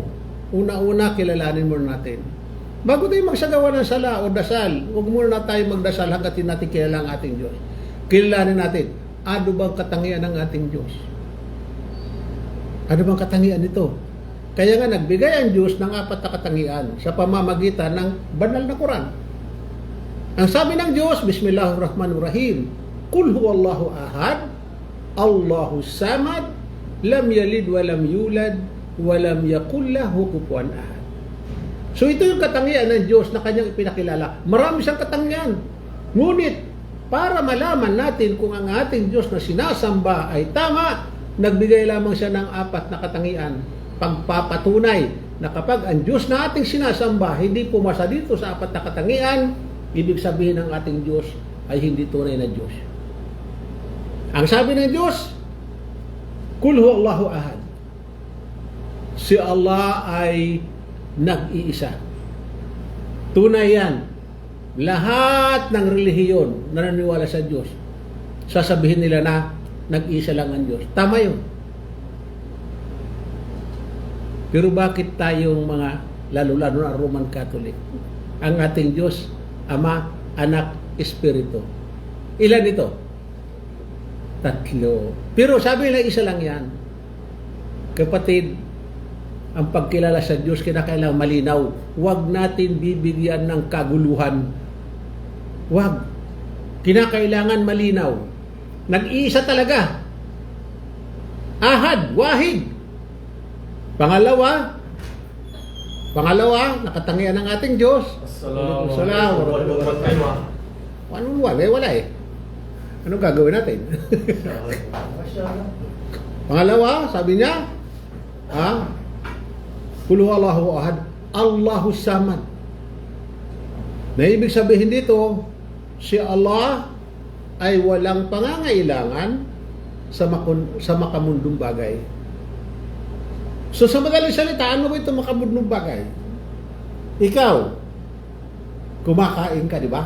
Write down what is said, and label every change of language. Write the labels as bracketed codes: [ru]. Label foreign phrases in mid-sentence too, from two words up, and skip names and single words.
[tl] Una-una, kilalanin muna natin. Bago tayo magsagawa ng sala o dasal, huwag muna na tayo magdasal hanggat natin kilala ang ating Diyos. Kilalanin natin, ano bang katangian ng ating Diyos? Ano bang katangian nito? Kaya nga nagbigay ang Diyos ng 4 na katangian sa pamamagitan ng banal na Quran. Ang sabi ng Diyos, [ar] بسم الله الرحمن الرحيم، قل هو الله أحد، الله الصمد، لم يلد ولم يولد، ولم يكن له كفوا أحد. [tl] So ito yung katangian ng Diyos na kanyang ipinakilala. Marami siyang katangian. Ngunit, para malaman natin kung ang ating Diyos na sinasamba ay tama, nagbigay lamang siya ng 4 na katangian. Pagpapatunay na kapag ang Diyos na ating sinasamba hindi pumasa dito sa 4 na katangian, ibig sabihin ng ating Diyos ay hindi tunay na Diyos. Ang sabi ng Diyos, [ar] قل هو الله أحد. [tl] Si Allah ay nag-iisa. Tunay yan. Lahat ng relihiyon na naniniwala sa Diyos, sasabihin nila na nag-iisa lang ang Diyos. Tama yun. Pero bakit tayong mga, lalo-lalo na Roman Catholic, ang ating Diyos, Ama, Anak, Espiritu, Ilan ito? 3. Pero sabi nila isa lang yan. Kapatid, ang pagkilala sa Diyos kinakailangan malinaw. Huwag natin bibigyan ng kaguluhan. Huwag. Kinakailangan malinaw. Nag-iisa talaga. [ar] أحد، واحد. [tl] Pangalawa, nakatangian ng ating Diyos. Assalamualaikum. Anong wala? Wala eh. Anong gagawin natin? Pangalawa, sabi niya, [ar] قل هو الله أحد، الله الصمد. [tl] Na ibig sabihin dito, si Allah ay walang pangangailangan sa makamundong bagay. So sa madaling salita, ano ba ito makamundong bagay? Ikaw, kumakain ka, di ba?